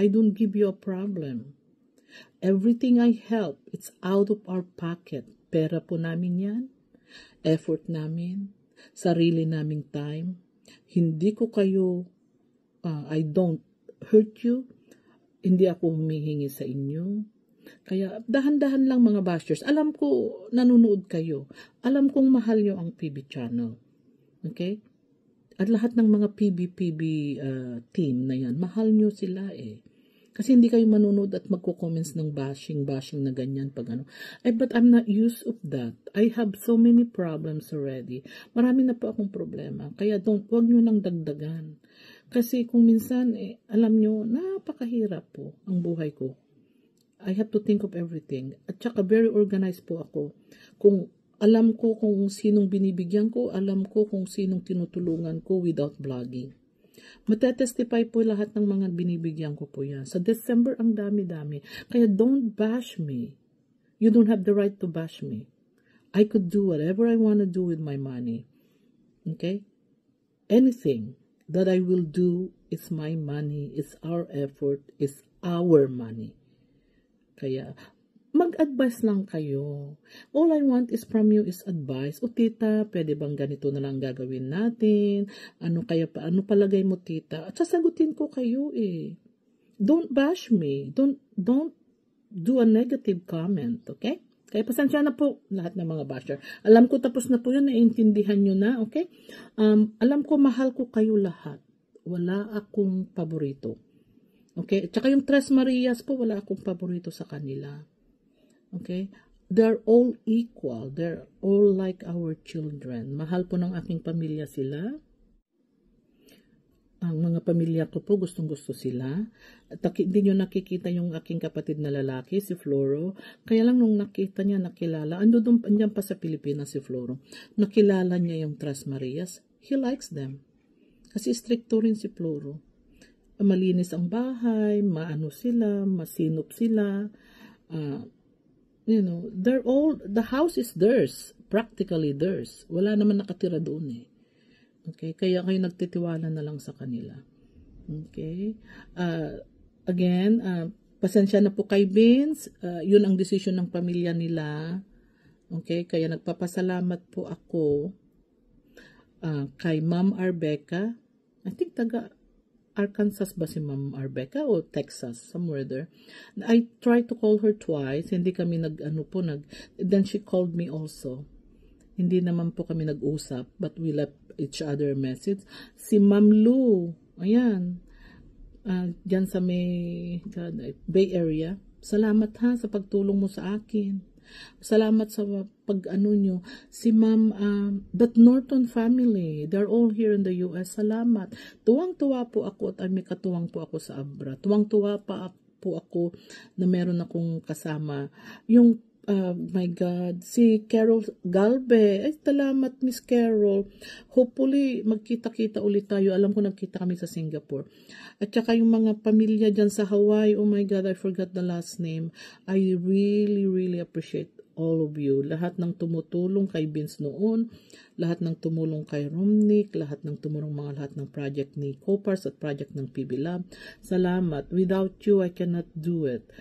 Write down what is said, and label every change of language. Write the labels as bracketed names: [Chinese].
[English] I don't give you a problem. Everything I help, it's out of our pocket. [Filipino] Pera po namin yan. Effort namin. Sarili naming time. Hindi ko kayo, [English] I don't hurt you. [Filipino] Hindi ako humihingi sa inyo. Kaya dahan-dahan lang mga bashers. Alam ko, nanonood kayo. Alam kong mahal nyo ang PB channel. Okay? At lahat ng mga PB team na yan, mahal nyo sila eh. Kasi hindi kayo manunod at magko-comments ng bashing na ganyan pag [English] but I'm not used of that. I have so many problems already. [Filipino] Marami na po akong problema. Kaya wag nyo nang dagdagan. Kasi kung minsan, alam nyo, napakahirap po ang buhay ko. [English] I have to think of everything. [Filipino] At saka very organized po ako. Alam ko kung sinong binibigyan ko, alam ko kung sinong tinutulungan ko [English] without vlogging. [Filipino] Matetestify po lahat ng mga binibigyan ko po yan. Sa December, ang dami-dami. [English] Kaya don't bash me. You don't have the right to bash me. I could do whatever I want to do with my money. Okay? Anything that I will do is my money, is our effort, is our money. [Filipino] Kaya, mag-advise lang kayo. [English] All I want is from you is advice. [Filipino] O tita, pwede bang ganito na lang gagawin natin? Ano palagay mo tita? At sasagutin ko kayo eh. [English] Don't bash me. Don't do a negative comment, okay? [Filipino] Kaya pasensya na po lahat ng mga basher. Alam ko tapos na po yun, naiintindihan nyo na, okay? Alam ko mahal ko kayo lahat. Wala akong paborito. Okay? Tsaka yung Tres Marias po, wala akong paborito sa kanila. Okay? [English] They're all equal. They're all like our children. [Filipino] Mahal po ng aking pamilya sila. Ang mga pamilya ko po, gustong-gusto sila. At hindi nyo nakikita yung aking kapatid na lalaki, si Floro. Kaya lang nung nakita niya, nakilala, andyan pa sa Pilipinas si Floro. Nakilala niya yung Tres Marias. [English] He likes them. [Filipino] Kasi stricto rin si Floro. Malinis ang bahay, maano sila, masinop sila. [English] You know, the house is theirs. Practically theirs. [Filipino] Wala naman nakatira doon eh. Okay, kaya kayo nagtitiwala na lang sa kanila. Okay? Again, pasensya na po kay Vince. Yun ang desisyon ng pamilya nila. Okay, kaya nagpapasalamat po ako kay Ma'am Arbeca. [English] I think [Filipino] taga Arkansas ba si Ma'am Arbeca o Texas, [English] somewhere there. I tried to call her twice. [Filipino] Hindi kami [English] then she called me also. [Filipino] Hindi naman po kami nag-usap, [English] but we left each other a message. [Filipino] Si Ma'am Lou, ayan, dyan sa Bay Area. Salamat ha sa pagtulong mo sa akin. Salamat sa pag-ano nyo. [English] Si Ma'am, that Norton family, they're all here in the US. [Filipino] Salamat. Tuwang-tuwa po ako at may katuwang po ako sa Abra. Tuwang-tuwa pa po ako na meron akong kasama. Yung my God, si Carol Galbe. Ay, salamat Miss Carol. Hopefully, magkita-kita ulit tayo. Alam ko nagkita kami sa Singapore. At saka yung mga pamilya dyan sa Hawaii, [English] oh my God, I forgot the last name. I really, really appreciate all of you. [Filipino] Lahat ng tumutulong kay Vince noon, lahat ng tumulong kay Romnick, lahat ng tumulong lahat ng project ni Copars at project ng PB Lab. Salamat. [English] Without you, I cannot do it.